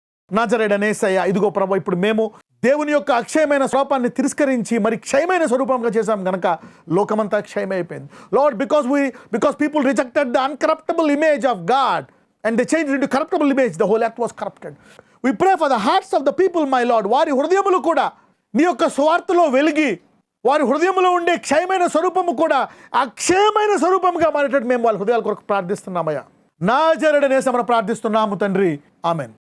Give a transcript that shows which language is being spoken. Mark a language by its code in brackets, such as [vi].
[te] నాజరేయుడైన యేసయ్య, ఇదిగో ప్రభువా, ఇప్పుడు మేము దేవుని యొక్క అక్షయమైన స్వరూపాన్ని తిరస్కరించి మరి క్షయమైన స్వరూపంగా చేశాం గనక లోకమంతా క్షయమైపోయింది. [en] Lord, because people rejected the uncorruptible image of God and they changed it into corruptible image, the whole earth was corrupted. We pray for the hearts of the people, my Lord. [te] వారి హృదయములు కూడా నీ యొక్క స్వార్థలో వెలిగి వారి హృదయములో ఉండే క్షయమైన స్వరూపము కూడా అక్షయమైన స్వరూపముగా మారేటట్టు మేము వాళ్ళ హృదయాల కొరకు ప్రార్థిస్తున్నామయ్యా. నాజరేయుడైన యేసయ్య మనం ప్రార్థిస్తున్నాము తండ్రి, ఆమేన్.